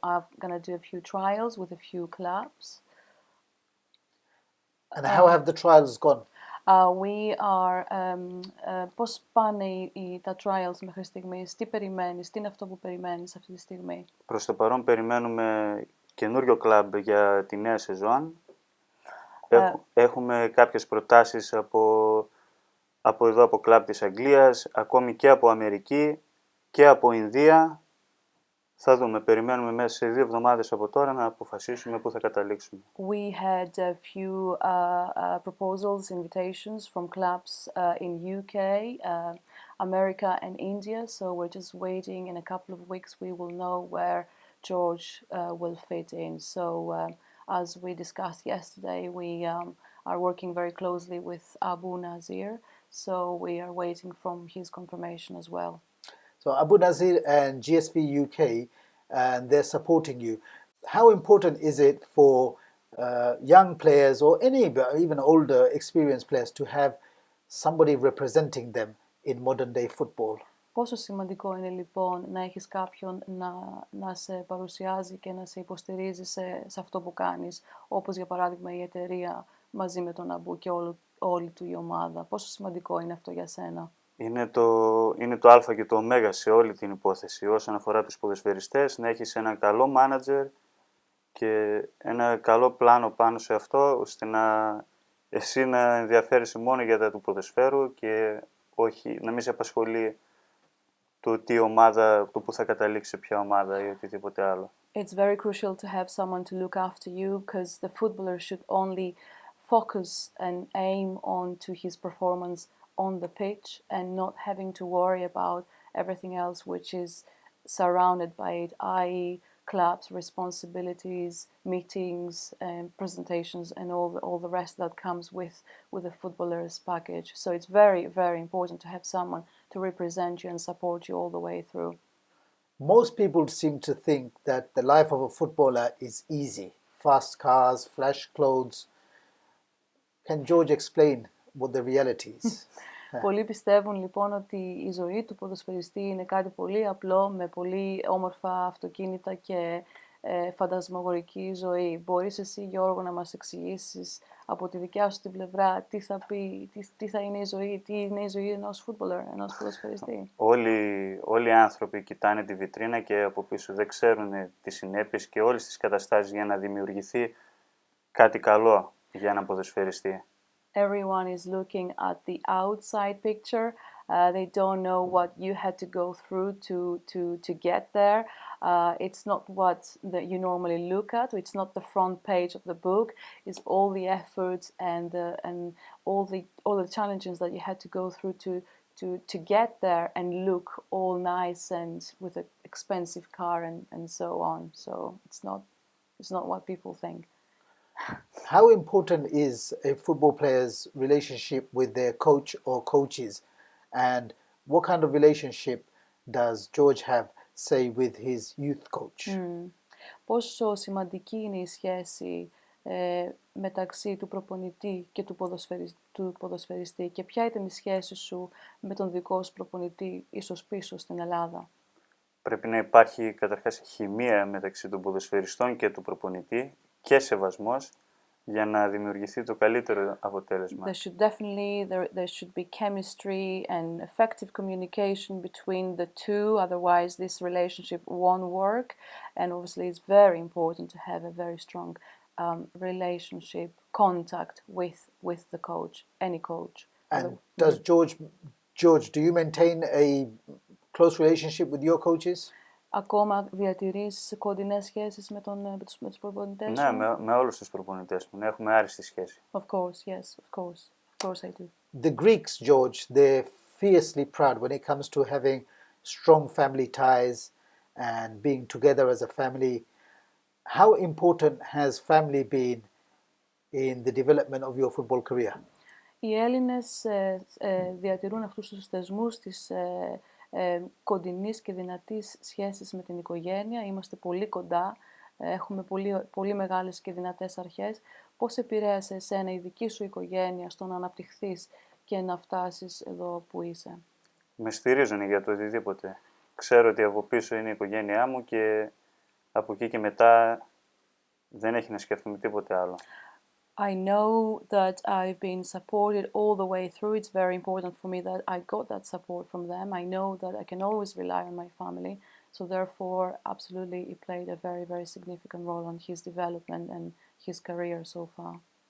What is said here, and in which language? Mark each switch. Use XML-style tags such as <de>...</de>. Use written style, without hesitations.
<en>I'm gonna do a few trials with a few clubs. And how have the trials gone? We are,</en> <el>πώς πάνε τα trials μέχρι στιγμής, τι περιμένεις, τι είναι αυτό που περιμένεις αυτή τη στιγμή? Προς το παρόν περιμένουμε καινούριο κλαμπ για τη νέα σεζόν. Έχουμε κάποιες προτάσεις από εδώ, από κλαμπ της Αγγλίας, ακόμη και από Αμερική και από Ινδία. Θα δούμε, περιμένουμε μέσα σε 2 εβδομάδες από τώρα να αποφασίσουμε πού θα καταλήξουμε.</el> <en>We had a few proposals, invitations from clubs in UK, America and India, so we're just waiting. In a couple of weeks we will know where George will fit in. So as we discussed yesterday, we are working very closely with Abu Nazir, so we are waiting from his confirmation as well. So Abu Nazir and GSV UK, and they're supporting you. How important is it for young players or any even older experienced players to have somebody representing them in modern day football?</en> <el>Πόσο σημαντικό είναι λοιπόν να έχεις κάποιον να σε παρουσιάζει και να σε υποστηρίζει σε αυτό που κάνεις, όπως για παράδειγμα η εταιρεία μαζί με τον Αμπού και όλη του η ομάδα. Πόσο σημαντικό είναι αυτό για σένα? Είναι το α και το ω σε όλη την υπόθεση όσον αφορά τους ποδοσφαιριστές, να έχεις ένα καλό μάνατζερ και ένα καλό πλάνο πάνω σε αυτό, ώστε εσύ να ενδιαφέρεσαι μόνο για τα του ποδοσφαίρου και όχι, να μην σε απασχολεί το τι ομάδα, το που θα καταλήξει σε ποια ομάδα ή οτιδήποτε άλλο.</el> <en>It's very crucial to have someone to look after you, because the footballer should only focus and aim on to his performance on the pitch and not having to worry about everything else which is surrounded by it, i.e. clubs, responsibilities, meetings, presentations and all the rest that comes with a footballer's package. So it's very, very important to have someone to represent you and support you all the way through. Most people seem to think that the life of a footballer is easy. Fast cars, flash clothes. Can George explain what the reality is?</en> <el>Πολλοί πιστεύουν λοιπόν ότι η ζωή του ποδοσφαιριστή είναι κάτι πολύ απλό, με πολύ όμορφα αυτοκίνητα και φαντασμαγορική ζωή. Μπορείς εσύ, Γιώργο, να μας εξηγήσεις από τη δικιά σου την πλευρά τι θα πει, τι θα είναι η ζωή, τι είναι η ζωή ενός footballer, ενός ποδοσφαιριστή? Όλοι οι άνθρωποι κοιτάνε τη βιτρίνα και από πίσω δεν ξέρουν τις συνέπειες και όλες τις καταστάσεις για να δημιουργηθεί κάτι καλό για έναν ποδοσφαιριστή.</el> <en>Everyone is looking at the outside picture, They don't know what you had to go through to get there. It's not what you normally look at. It's not the front page of the book. It's all the efforts and all the challenges that you had to go through to get there and look all nice and with an expensive car and so on. So it's not what people think. How important is a football player's relationship with their coach or coaches? And what kind of relationship does George have, say, with his youth coach?</en> <el>Πόσο σημαντική είναι η σχέση μεταξύ του προπονητή και του ποδοσφαιριστή και ποια ήταν η σχέση σου με τον δικό σου προπονητή ίσως πίσω στην Ελλάδα? Πρέπει να υπάρχει καταρχάς χημεία μεταξύ των ποδοσφαιριστών και του προπονητή και σεβασμός για να δημιουργηθεί το καλύτερο αποτέλεσμα.</el> <en>There should be chemistry and effective communication between the two, otherwise this relationship won't work. And obviously it's very important to have a very strong relationship, contact with the coach, any coach. And does George, do you maintain a close relationship with your coaches?</en> <el>Ακόμα διατηρείς κοντινές σχέσεις με τους προπονητές σου? Ναι, με όλους τους προπονητές μου. Έχουμε άριστη σχέση.</el> <en>Of course, yes, of course. Of course I do. The Greeks, George, they're fiercely proud when it comes to having strong family ties and being together as a family. How important has family been in the development of your football career?</en> <el>Οι Έλληνες διατηρούν αυτούς τους θεσμούς της κοντινής και δυνατής σχέσης με την οικογένεια. Είμαστε πολύ κοντά, έχουμε πολύ μεγάλες και δυνατές αρχές. Πώς επηρέασε εσένα η δική σου οικογένεια στο να αναπτυχθείς και να φτάσεις εδώ που είσαι? Με στηρίζουν για το οτιδήποτε. Ξέρω ότι από πίσω είναι η οικογένειά μου και από εκεί και μετά δεν έχει να σκέφτομαι τίποτε άλλο.</el> <en>I know that I've been supported all the way through. It's very important for me that I got that support from them. I know that I can always rely on my family. So therefore, absolutely, it played a very, very significant role on his development and his career so far.</en>